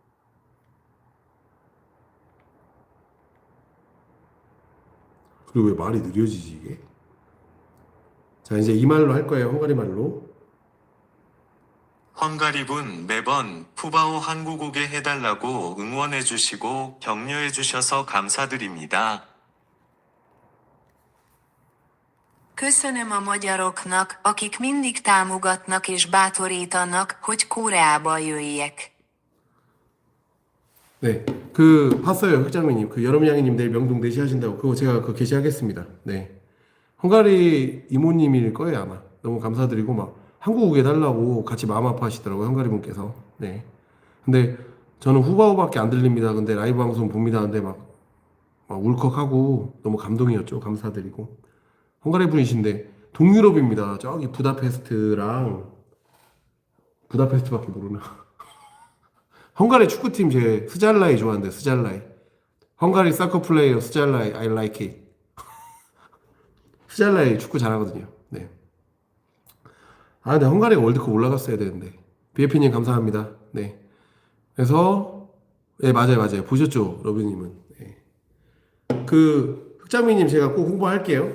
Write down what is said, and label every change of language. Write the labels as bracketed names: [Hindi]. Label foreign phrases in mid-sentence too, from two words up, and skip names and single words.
[Korean] 그리고 왜 말이 느려지지, 이게? 자, 이제 이 말로 할 거예요. 헝가리 말로. 헝가리분 매번 푸바오 한국 오게 해달라고 응원해주시고 격려해주셔서 감사드립니다. [Hungarian] Köszönöm a magyaroknak, akik mindig támogatnak és bátorítanak, hogy Koreába jöjjek. [Korean] 네, 봤어요, 흑장미님. 여름양이님 내일 명동 4시 하신다고. 그거 제가 게시하겠습니다. 네. 헝가리 이모님일 거예요, 아마. 너무 감사드리고, 막, 한국 오게 해달라고 같이 마음 아파하시더라고요, 헝가리 분께서. 네. 근데 저는 후바오밖에 안 들립니다. 근데 라이브 방송 봅니다. 근데 막 울컥하고 너무 감동이었죠. 감사드리고. 헝가리 분이신데, 동유럽입니다. 저기 부다페스트밖에 모르나. 헝가리 축구팀 제 스잘라이 좋아하는데 스잘라이. [English] 헝가리 soccer player 스잘라이 I like it. [Korean] 스잘라이 축구 잘하거든요. 네. 근데 헝가리가 월드컵 올라갔어야 되는데. BF님 감사합니다. 네. 그래서 네, 맞아요. 보셨죠? 러브님은. 네. 흑장미님 제가 꼭 홍보할게요.